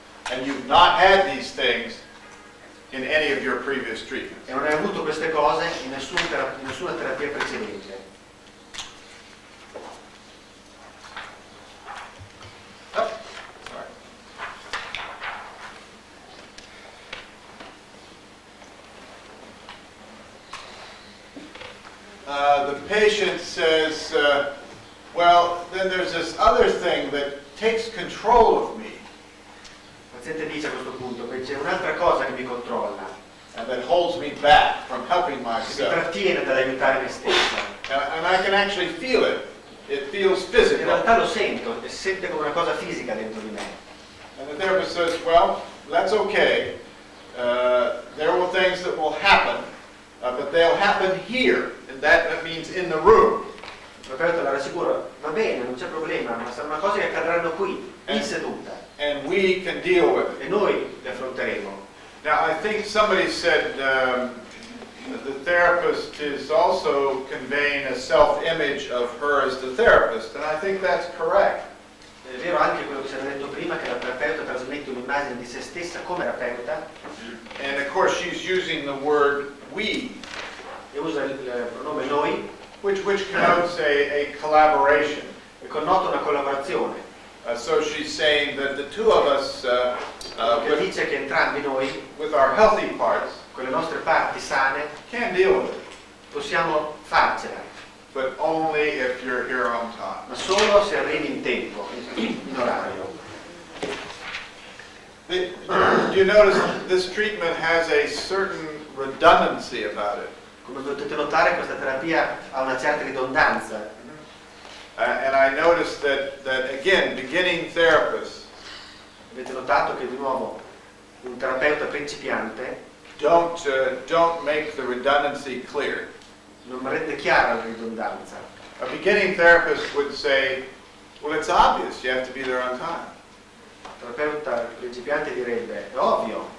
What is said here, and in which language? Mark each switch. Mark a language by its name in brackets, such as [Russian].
[English] And you've not had these things in any of your previous treatments. [Italian] E non hai avuto queste cose in nessuna terapia precedente. [English] Oh, sorry. The patient says, well, then there's this other thing that takes control of me [Italian] Il paziente dice a questo punto che c'è un'altra cosa che mi controlla, [English] and that holds me back from helping [Italian] che mi [English] myself. [Italian] trattiene dall'aiutare me stesso. [English] And I can actually feel it. It feels [Italian] In [English] physical. [Italian] realtà lo sento, e si sente come una cosa fisica dentro di me. [English] And the therapist says, well, that's okay. There will things that will happen, but they'll happen here. And that means in the room. [Italian] Il terapeuta la rassicura, va bene, non c'è problema, ma sono cose che accadranno qui, in seduta, [English] And we can deal with it. [Italian] e noi le affronteremo. [English] Now, I think somebody said the therapist is also conveying a self-image of her as the therapist. And I think that's correct. [Italian] È vero anche quello che si era detto prima, che la terapeuta trasmette un'immagine di se stessa come terapeuta, [English] And of course, she's using the word we, [Italian] e usa il pronome noi, [English] which connotes a collaboration. [Italian] e connota una collaborazione. [English] So she's saying that the two of us, [Italian] Che dice che entrambi noi, [English] with our healthy parts, [Italian] con le nostre parti sane, [English] can deal with it, [Italian] possiamo farcela, [English] but only if you're here on time. [Italian] ma solo se arrivi in tempo, in orario. [English] Do you notice this treatment has a certain redundancy about it? [Italian] Come potete notare, questa terapia ha una certa ridondanza. [English] And I noticed that again, beginning therapists [Italian] Avete notato che di nuovo un terapeuta principiante [English] don't make the redundancy clear. [Italian] non rende chiara la ridondanza. [English] A beginning therapist would say, well, it's obvious you have to be there on time. [Italian] Il terapeuta principiante direbbe, è ovvio,